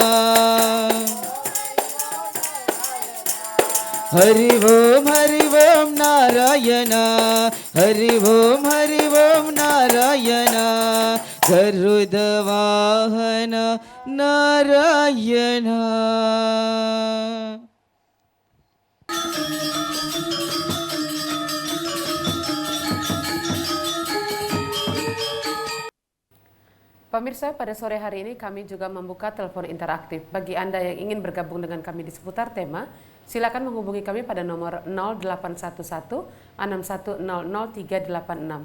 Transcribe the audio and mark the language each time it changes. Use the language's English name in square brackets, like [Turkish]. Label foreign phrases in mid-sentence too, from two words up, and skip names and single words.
[Telugu] హరి ఓం నారాయణ హరి ఓం నారాయణ గరుడ వాహన నారాయణ. [Indonesian] Pemirsa, pada sore hari ini kami juga membuka telepon interaktif. Bagi Anda yang ingin bergabung dengan kami di seputar tema, silakan menghubungi kami pada nomor 0811 6100 386.